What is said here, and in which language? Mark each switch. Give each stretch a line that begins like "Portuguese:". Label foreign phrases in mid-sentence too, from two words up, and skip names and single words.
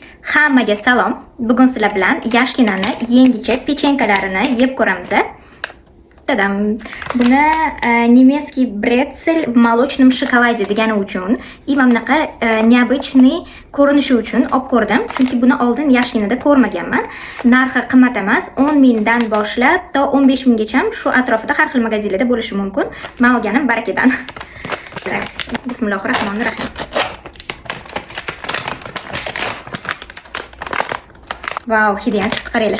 Uzbek: Hammaga salom. Bugun sizlar bilan yashkinani yangicha pechenkalarini yeb ko'ramiz. Tadam. Buni
Russian: немецкий bretzel в молочном шоколаде
Uzbek: degani uchun mana bunaqa необычный ko'rinishi uchun olib ko'rdim. Chunki buni oldin yashkinada ko'rmaganman. Narxi qimmat emas, 10 mingdan boshlab to 15 minggacha shu atrofida har xil magazinlarda bo'lishi mumkin. Men olganim barakadan. Bismillahirrohmanirrohim. Vau, hidiyam chiqib qaranglar.